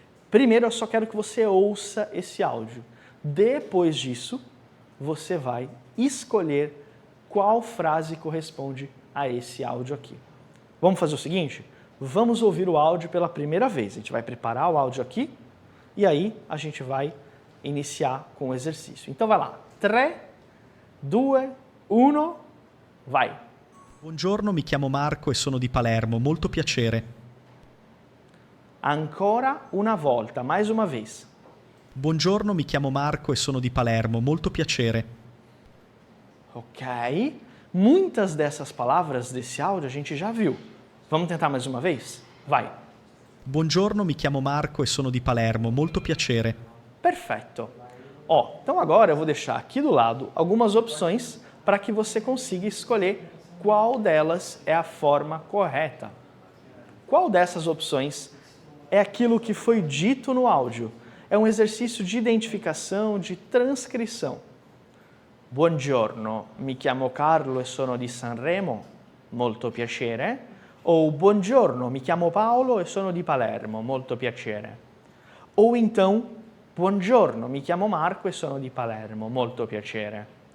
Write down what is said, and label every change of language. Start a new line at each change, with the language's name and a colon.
Portuguese: Primeiro eu só quero que você ouça esse áudio. Depois disso, você vai escolher qual frase corresponde a esse áudio aqui. Vamos fazer o seguinte? Vamos ouvir o áudio pela primeira vez. A gente vai preparar o áudio aqui e aí a gente vai iniciar com o exercício. Então vai lá. 3, 2, 1, vai.
Italian: Buongiorno, mi chiamo Marco e sono di Palermo, molto piacere. Ancora una volta,
Portuguese: mais uma vez.
Italian: Buongiorno, mi chiamo Marco e sono di Palermo, molto piacere. Ok.
Portuguese: Muitas dessas palavras desse áudio a gente já viu. Vamos tentar mais uma vez? Vai.
Italian: Buongiorno, mi chiamo Marco e sono di Palermo, molto piacere.
Portuguese: Perfeito. Ó, então agora eu vou deixar aqui do lado algumas opções para que você consiga escolher qual delas é a forma correta. Qual dessas opções é aquilo que foi dito no áudio? É um exercício de identificação, de transcrição.
Italian: Buongiorno, mi chiamo Carlo e sono di Sanremo, molto piacere.
Portuguese: Ou
Italian: buongiorno, mi chiamo Paolo e sono di Palermo, molto piacere.
Portuguese: Ou então,
Italian: buongiorno, mi chiamo Marco e sono di Palermo, molto piacere.